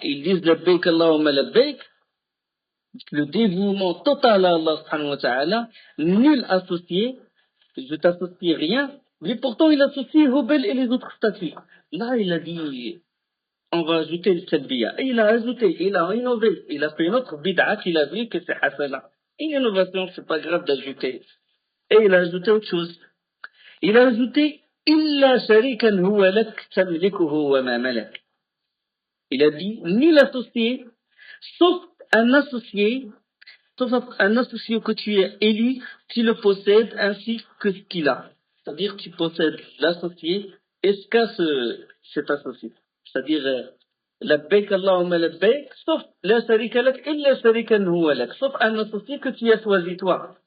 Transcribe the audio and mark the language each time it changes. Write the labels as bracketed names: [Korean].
[French] Ils disent [Arabic] labbaik Allahumma labbaik, [French] le dévouement total à Allah subhanahu wa ta'ala, nul associé, je t'associe rien, mais pourtant il associe Hubal et les autres statues. Là, il a dit, on va ajouter le talbiya. Et il a ajouté, il a innové, il a fait une autre bid'a qu'il a vu que c'est hasana. Une innovation, c'est pas grave d'ajouter. Et il a ajouté autre chose. Il a ajouté [Arabic] إلا شريكا هو لك تملكه وما ملك. [French] Il a dit nul associé, sauf un associé, sauf un associé que tu as élu, tu le possèdes ainsi que ce qu'il a. C'est-à-dire tu possèdes l'associé et ce qu'a cet associé. C'est-à-dire [Arabic] labbaik Allahumma labbaik, [French] sauf [Arabic] la sharika lak illa sharikan huwa lak, [French] sauf un associé que tu as choisi toi.